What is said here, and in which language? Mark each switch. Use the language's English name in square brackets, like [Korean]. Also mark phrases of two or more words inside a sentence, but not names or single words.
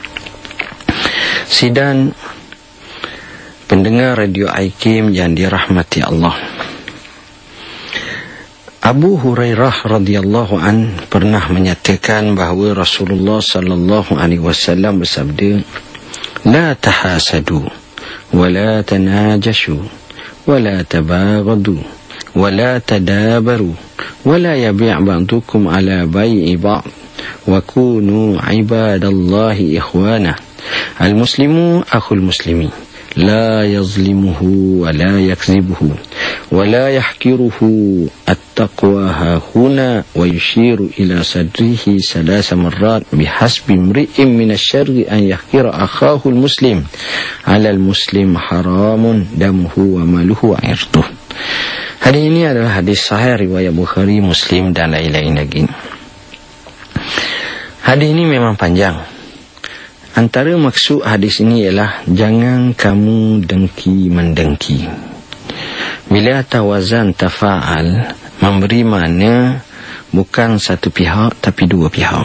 [Malay] Sidang pendengar Radio Aikim yang dirahmati Allah, Abu Hurairah radhiyallahu an pernah menyatakan bahawa Rasulullah [Arabic] صلى الله عليه وسلم [Malay] bersabda, [Arabic] "لا تحاسدوا، ولا تناجشوا، ولا تباغضوا، ولا تدابروا، ولا يبع بعضكم على بيع بعض، وكونوا عباد الله إخوانا. المسلم أخو المسلم, لا يظلمه ولا يكذبه، ولا يحقره. التقوى هاهنا." ويشير إلى صدره ثلاث مرات، بحسب امرئ من الشر أن يحقر أخاه المسلم. على المسلم حرام دمه وماله وعرضه. [Malay] Hadis ini adalah hadis sahih riwayat Bukhari, Muslim dan lain-lain lagi. Hadis ini memang panjang. Antara maksud hadis ini ialah jangan kamu dengki-mendengki. Bila tawazan tafa'al, memberi makna bukan satu pihak tapi dua pihak.